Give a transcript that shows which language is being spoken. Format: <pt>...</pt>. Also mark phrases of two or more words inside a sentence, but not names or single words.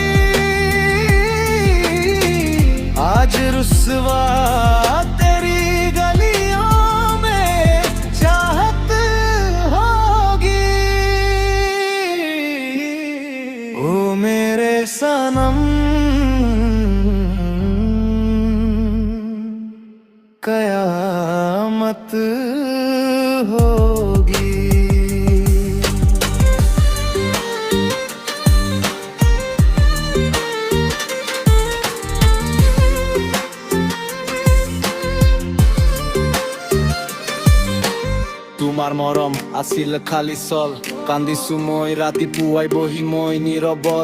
<hi>आज रुसवा तेरी गलियों में चाहत होगी। ओ मेरे सनम, कयामत होगी।</hi> <as>তোমাৰ মৰম আছিল খালি চল, কান্দিছো মই ৰাতি পুৱাই বহি মই নিৰবল।</as>